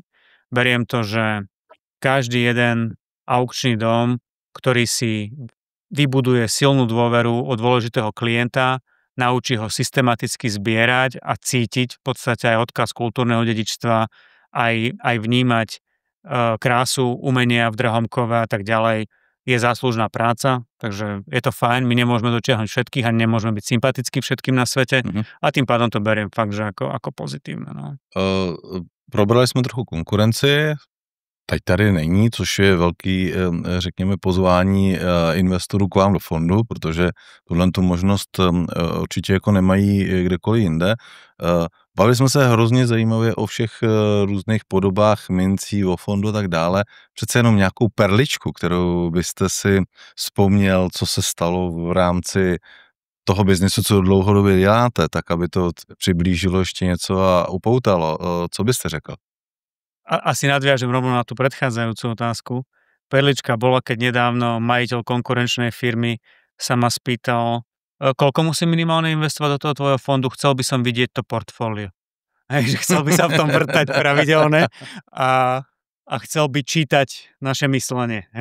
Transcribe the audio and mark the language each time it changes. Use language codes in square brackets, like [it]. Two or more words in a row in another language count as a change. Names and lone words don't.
[sk] Beriem to, že každý jeden aukčný dom, ktorý si vybuduje silnú dôveru od dôležitého klienta, naučí ho systematicky zbierať a cítiť v podstate aj odkaz kultúrneho dedičstva, aj vnímať krásu umenia v Drahomkove a tak ďalej, je záslužná práca, takže je to fajn, my nemôžeme dotiahnuť všetkých a nemôžeme byť sympatickí všetkým na svete a tým pádom to beriem fakt, že ako pozitívne. No. [cs] Probrali jsme trochu konkurenci, teď tady není, což je velký, řekněme, pozvání investorů k vám do fondu, protože tuhle tu možnost určitě jako nemají kdekoliv jinde. Bavili jsme se hrozně zajímavě o všech různých podobách mincí, o fondu a tak dále. Přece jenom nějakou perličku, kterou byste si vzpomněl, co se stalo v rámci toho biznesu, co dlouhodobě děláte, tak aby to přiblížilo ještě něco a upoutalo. Co byste řekl? [sk] Asi nadviažem rovno na tú predchádzajúcu otázku. Perlička bola, keď nedávno majiteľ konkurenčnej firmy sa ma spýtal, koľko musím minimálne investovať do toho tvojho fondu, chcel by som vidieť to portfólio. Hej, že chcel by sa v tom vrtať pravidelne a chcel by čítať naše myslenie.